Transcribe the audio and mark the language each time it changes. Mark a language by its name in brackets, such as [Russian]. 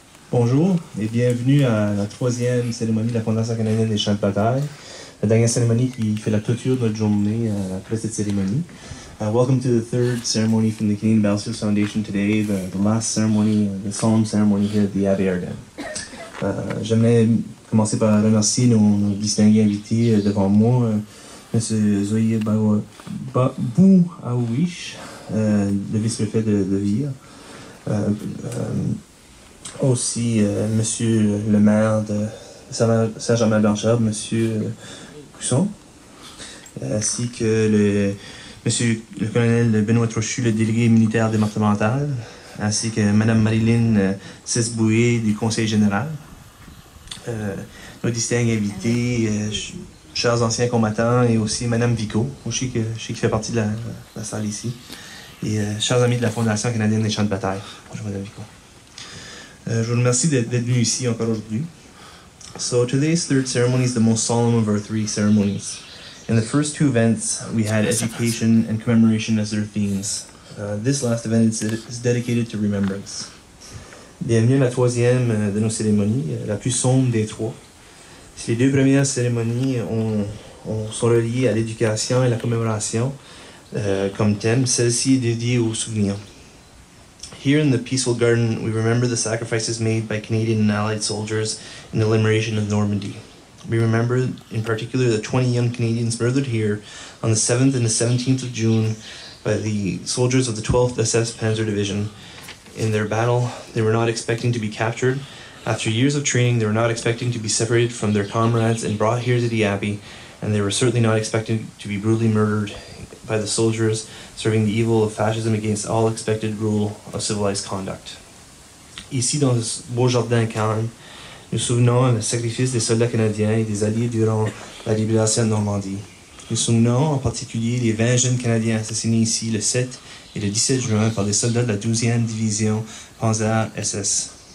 [French] Bonjour et bienvenue à la troisième cérémonie de la Fondation canadienne des champs de bataille. La dernière cérémonie qui fait la clôture de notre journée après cette cérémonie. [English] Welcome to the third ceremony from the Canadian Battlefields Foundation today, the last ceremony, the solemn ceremony here at the Abbey Ardennes. [French] J'aimerais commencer par remercier nos distingués invités devant moi, M. Zoïe Bouaouich, le vice-préfet de Vire. Aussi, Monsieur le maire de Saint-Germain-Blanchard, Monsieur Cusson, ainsi que Monsieur le colonel Benoît Trochu, le délégué militaire départemental, ainsi que Madame Marilyn Cesboué du Conseil général, nos distingués invités, chers anciens combattants, et aussi Madame Vico, je sais qu'il fait partie de la salle ici, et chers amis de la Fondation canadienne des champs de bataille. Bonjour Madame Vico. Je vous remercie d'être venu ici encore aujourd'hui. [English] So today's third ceremony is the most solemn of our three ceremonies. In the first two events, we had education and commemoration as their themes. This last event is dedicated to remembrance. [French] Bienvenue à la troisième de nos cérémonies, la plus sombre des trois. Les deux premières cérémonies sont reliées à l'éducation et la commémoration comme thème. Celle-ci est dédiée aux souvenirs. [English] Here in the peaceful garden, we remember the sacrifices made by Canadian and Allied soldiers in the liberation of Normandy. We remember, in particular, the 20 young Canadians murdered here on the 7th and the 17th of June by the soldiers of the 12th SS Panzer Division. In their battle, they were not expecting to be captured. After years of training, they were not expecting to be separated from their comrades and brought here to the Abbey, and they were certainly not expecting to be brutally murdered by the soldiers serving the evil of fascism against all expected rule of civilized conduct. [French] Ici, dans ce beau jardin calme, nous souvenons le sacrifice des soldats canadiens et des Alliés durant la libération de Normandie. Nous souvenons en particulier les 20 jeunes Canadiens assassinés ici le 7 et le 17 juin par des soldats de la 12e division Panzer SS.